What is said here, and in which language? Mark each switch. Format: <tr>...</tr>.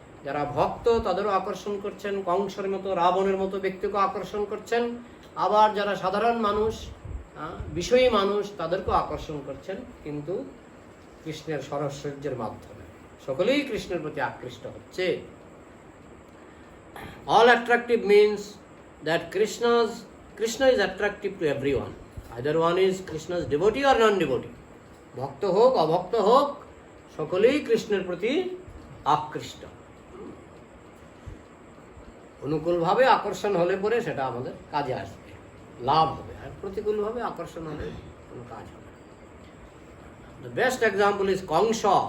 <bn>যারা ভক্ত তাদেরও আকর্ষণ করছেন, কংসের মতো, রাবণের মতো ব্যক্তিকে আকর্ষণ করছেন। আবার যারা সাধারণ মানুষ, বিষয়ী মানুষ, তাদেরকেও আকর্ষণ করছেন, কিন্তু কৃষ্ণের ষড়ঐশ্বর্যের মাধ্যমে সকলেই কৃষ্ণের প্রতি আকৃষ্ট হচ্ছে।</bn> <en>All attractive means that Krishna is attractive to everyone. Either one is Krishna's devotee or non-devotee.</en> <bn>ভক্ত হোক অভক্ত হোক, সকলেই কৃষ্ণের প্রতি আকৃষ্ট। অনুকূলভাবে আকর্ষণ হলে পরে সেটা আমাদের কাজে আসবে, লাভ হবে। আর প্রতিকূলভাবে আকর্ষণ হলে কোনো কাজ হবে না।</bn> <en>The best example is Kansa.</en>